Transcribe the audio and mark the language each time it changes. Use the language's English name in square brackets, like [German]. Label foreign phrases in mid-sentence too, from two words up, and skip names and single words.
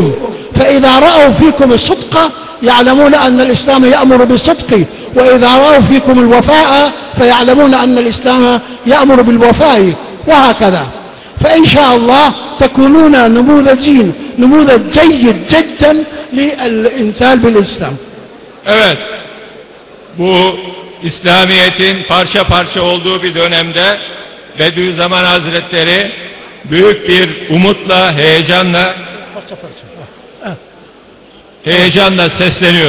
[Arabic] فإذا رأوا فيكم الصدق يعلمون أن الإسلام يأمر بالصدق، وإذا رأوا فيكم الوفاء فيعلمون أن الإسلام يأمر بالوفاء، وهكذا. فإن شاء الله تكونون نموذج جيد جدا للإمثال بالإسلام. [Turkish] Evet, bu İslamiyet'in parça parça olduğu bir dönemde Bediüzzaman Hazretleri büyük bir umutla, heyecanla sesleniyor.